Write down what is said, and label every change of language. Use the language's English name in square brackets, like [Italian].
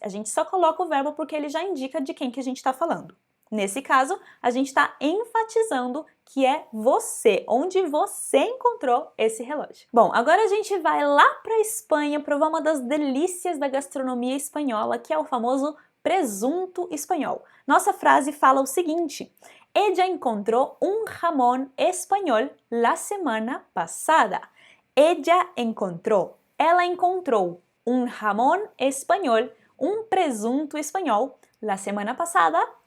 [Portuguese] A gente só coloca o verbo porque ele já indica de quem que a gente está falando. Nesse caso, a gente está enfatizando que é você, onde você encontrou esse relógio. Bom, agora a gente vai lá para a Espanha provar uma das delícias da gastronomia espanhola, que é o famoso presunto espanhol. Nossa frase fala o seguinte: [Spanish] Ella encontró un jamón español la semana pasada. [Portuguese] Ela encontrou um jamón español, um presunto espanhol, na semana passada.